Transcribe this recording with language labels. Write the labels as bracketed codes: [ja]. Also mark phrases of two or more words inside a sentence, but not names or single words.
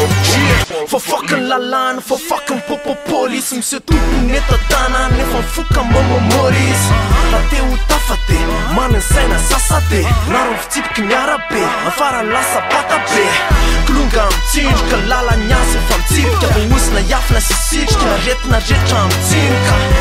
[en] Yeah. For fucking lalana, for fucking popo police. [mg] Monsieur Tompony eto an-tanana, efa mifoka mbô mamory izy. Raha te ho tafa de manana saina sasa de. Na Tsipiky ny arabe, afara lasa bata be. Kilonga mitsindroka, lala ny asa efa mitsipika. Voaosina hiafina sy sitrika, aretina rehetra mitsimoka.